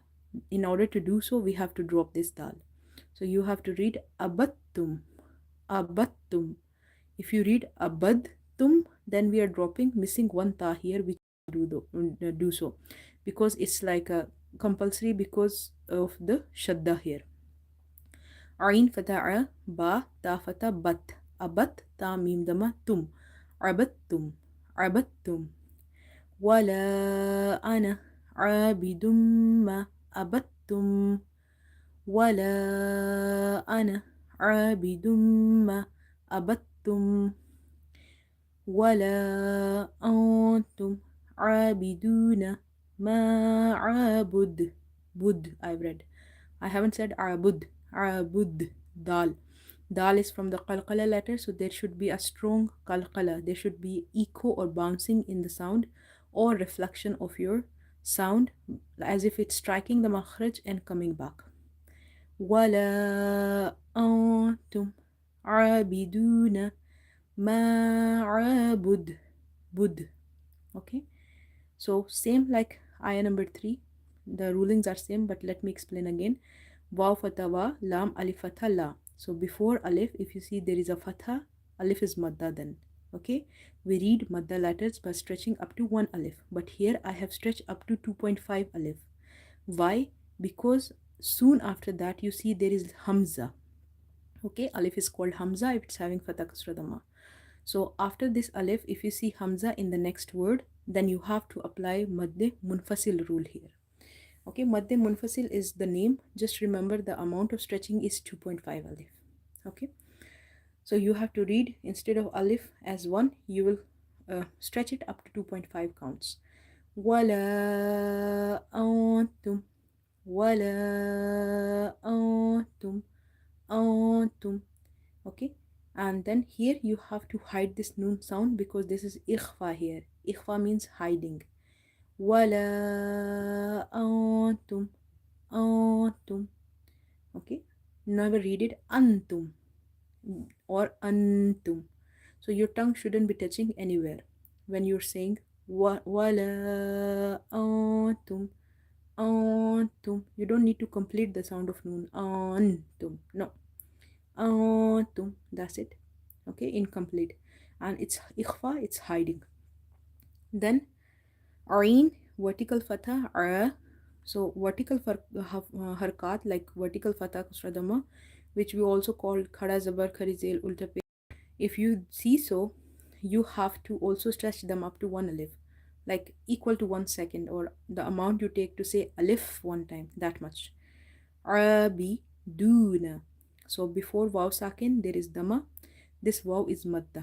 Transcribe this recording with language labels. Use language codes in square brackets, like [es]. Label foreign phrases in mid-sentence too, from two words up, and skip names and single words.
[en] In order to do so, we have to drop this dal. So you have to read [ar] عبدتم، عبدتم. [en] If you read abadtum, then we are dropping, missing one ta here, which do so because it's like a compulsory because of the shadda here. [ar] عين فتحة عَ با تا فتحة بَتَ عبت تا ميم ضمة تُم عبدتم عبدتم ولا أنا عابد ما عبدتم ولا أنا عابد ما عبدتم ولا أنتم عابدون ما عابد. [en] Bud, I've read. I haven't said [ar] عابد. عابد. [en] Dal. Dal is from the qalqala letter, so there should be a strong qalqala. There should be echo or bouncing in the sound or reflection of your sound as if it's striking the makhraj and coming back. [ar] ولا أنتم عابدون ما عابد، بد. [en] Okay, so same like ayah number 3, the rulings are same, but let me explain again. [ar] واو فتحة وَ، لام ألف فتحة لا. [en] So before alif, if you see there is a fatha, alif is madda then. Okay, we read madda letters by stretching up to 1 alif, but here I have stretched up to 2.5 alif. Why? Because soon after that you see there is hamza. Okay, alif is called hamza if it's having [ar] فتحة كسرة ضمة. [en] So after this alif, if you see hamza in the next word, then you have to apply [ar] مد منفصل [en] rule here. Okay, [ar] مد منفصل [en] is the name. Just remember the amount of stretching is 2.5 alif. Okay, so you have to read instead of alif as 1, you will stretch it up to 2.5 counts. [ar] ولا أنتم، ولا أنتم، أنتم. [en] Okay, and then here you have to hide this noon sound because this is ikhfa here. Ikhfa means hiding. [ar] ولا أنتم، أنتم. [en] Okay, never read it antum or antum. So your tongue shouldn't be touching anywhere when you're saying [ar] ولا أنتم، أنتم. [en] You don't need to complete the sound of noon. Antum. No. Antum. That's it. Okay, incomplete. And it's ikhfa, it's hiding. Then Ain, vertical fatha, so vertical harkat, like vertical [ar] فتحة كسرة ضمة, [en] which we also call [ur] کھڑا زبر کھڑی زیر الٹا پیش. [en] If you see so, you have to also stretch them up to one alif, like equal to 1 second, or the amount you take to say alif one time, that much. [ar] عابدون. [en] So before [ar] واو ساكن [en] there is dhamma. This waw is madda.